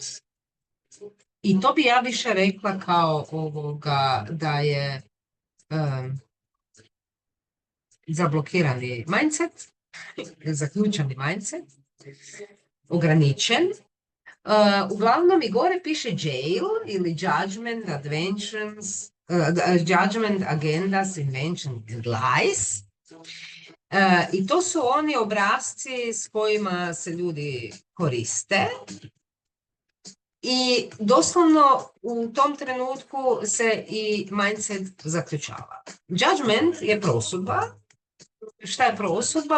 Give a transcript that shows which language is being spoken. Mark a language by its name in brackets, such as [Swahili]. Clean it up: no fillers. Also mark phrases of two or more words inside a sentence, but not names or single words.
[Croatian] I to bi ja više rekla kao da je zablokirani mindset, zaključani mindset, ograničen. Uglavnom i gore piše jail ili [English] judgment, agendas, invention and lies. [Croatian] I to su oni obrasci s kojima se ljudi koriste. I doslovno u tom trenutku se i mindset zaključava. Judgment je prosudba. Šta je prosudba?